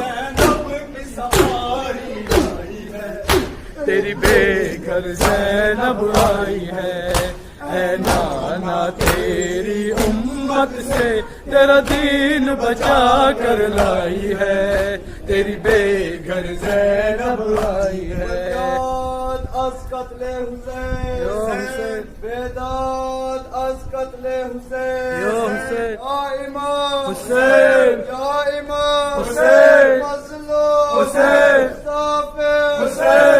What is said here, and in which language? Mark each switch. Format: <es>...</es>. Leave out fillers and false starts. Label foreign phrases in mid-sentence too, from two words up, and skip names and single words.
<ur>زینب کی سواری آئی ہے، تیری بے گھر زینب آئی ہے، اے نانا تیری امت سے تیرا دین بچا کر لائی ہے، تیری بے گھر زینب آئی ہے۔</ur> <fa>بیداد از قتل حسین، بیداد از قتل حسین،</fa> <ur>یا حسین، یا امام حسین، یا امام حسین، مظلوم حسین، مسافر حسین،</ur>